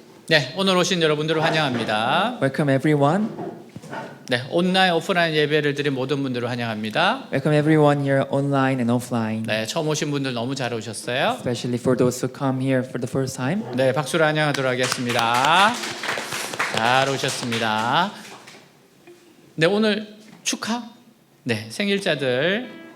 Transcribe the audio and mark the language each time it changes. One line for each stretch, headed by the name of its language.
Korean: 네, 오늘 오신 여러분들을 환영합니다.
English: Welcome everyone.
Korean: 네, 온라인, 오프라인 예배를 드린 모든 분들을 환영합니다.
English: Welcome everyone here online and offline.
Korean: 네, 처음 오신 분들 너무 잘 오셨어요.
English: Especially for those who come here for the first time.
Korean: 네, 박수로 환영하도록 하겠습니다. 잘 오셨습니다. 네, 오늘 축하? 네, 생일자들.